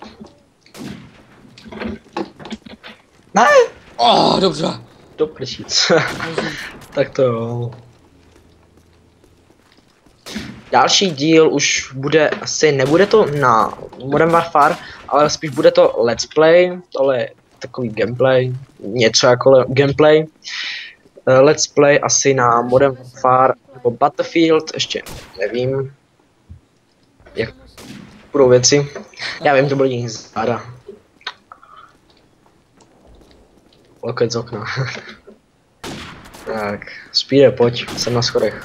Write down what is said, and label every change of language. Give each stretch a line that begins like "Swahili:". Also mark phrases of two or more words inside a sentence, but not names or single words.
Czech: Ne! Dobře. Do prčic. Tak to jo. Další díl už bude, asi nebude to na Modern Warfare, ale spíš bude to
English: let's play,
Czech: tohle je takový gameplay, něco jako gameplay.
English: Let's play
Czech: asi na Modern Warfare nebo Battlefield, ještě nevím, jak budou věci. Já vím, to bude jich záda. Loket z okna. Tak, Speede, pojď, jsem na schodech.